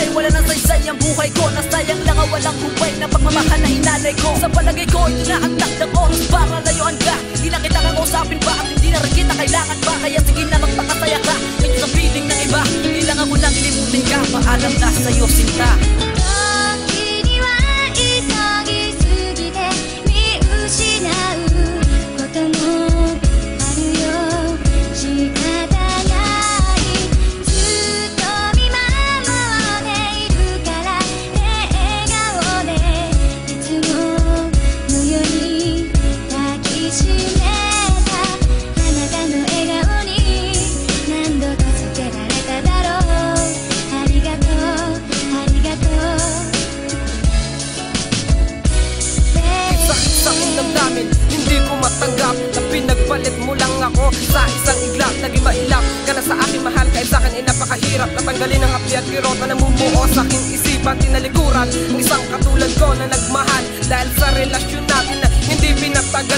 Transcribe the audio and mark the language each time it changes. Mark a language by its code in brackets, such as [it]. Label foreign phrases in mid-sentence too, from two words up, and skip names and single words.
[tl] Wala nang saysay ang buhay ko, nasayang lang ang walang hubay na pagmamahal na inalay ko. Sa palagay ko ito na ang takdang oras para layuan ka. Hindi na kita kakausapin pa at hindi na rin kita kailangan pa. Kaya sige na magpakasaya ka medyo sa piling ng iba. Kailangan ko nang limutin ka. Paalam na sa'yo sinta. [ja] 時には急ぎすぎて見失うこともあるよ。仕方ない。ずっと見守っているからね。笑顔でいつものように抱きしめた。あなたの笑顔に何度助けられただろう。ありがとうありがとう。 [tl] Sakit sa aking damdamin, hindi ko matanggap na pinagpalit mo lang ako sa isang iglap. Naging mailap ka na sa aking mahal, kahit sa akin ay napakahirap natanggalin ang hapdi at kirot na namumuo sa aking isipan. Tinalikuran ang isang katulad ko na nagmahal dahil sa relasyon natin na hindi pinatagal.